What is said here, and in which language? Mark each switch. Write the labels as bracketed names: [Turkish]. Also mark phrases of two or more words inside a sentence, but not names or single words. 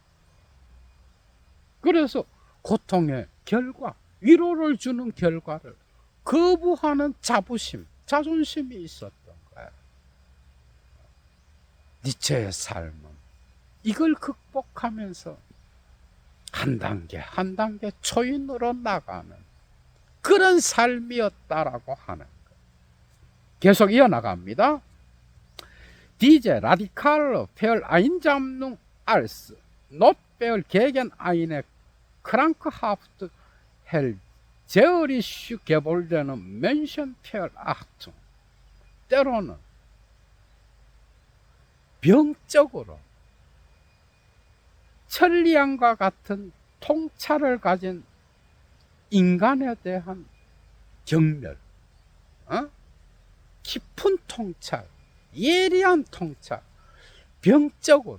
[Korean] 그래서 고통의 결과, 위로를 주는 결과를 거부하는 자부심, 자존심이 있었던 거야. 니체의 삶은 이걸 극복하면서 한 단계 한 단계 초인으로 나가는 그런 삶이었다라고 하는 거예요. 계속 이어나갑니다. [German] Diese radikale Vereinsamung als Notwehr gegen eine krankhaft hellseherische gewordene Menschenverachtung. [Korean] 때로는 병적으로 천리안과 같은 통찰을 가진 인간에 대한 경멸, 깊은 통찰, 예리한 통찰, 병적으로.